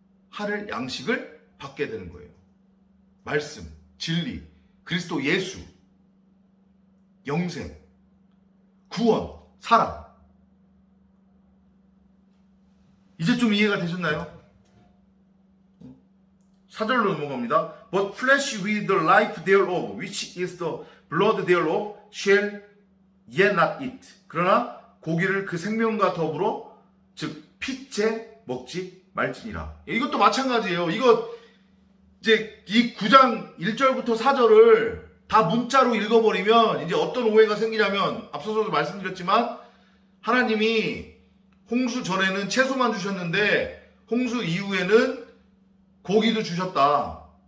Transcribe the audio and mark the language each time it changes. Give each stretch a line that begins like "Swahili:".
Korean: 하늘 양식을 받게 되는 거예요. 말씀, 진리, 그리스도 예수, 영생, 구원, 사랑. 이제 좀 이해가 되셨나요? 4절로 넘어갑니다.
English: But flesh with the life thereof, which is the blood thereof, shall yet not eat.
Korean: 그러나 고기를 그 생명과 더불어 즉 피째 먹지 말지니라. 이것도 마찬가지예요. 이거 이제 이 9장 1절부터 4절을 다 문자로 읽어버리면 이제 어떤 오해가 생기냐면, 앞서서도 말씀드렸지만 하나님이 홍수 전에는 채소만 주셨는데 홍수 이후에는 고기도 주셨다.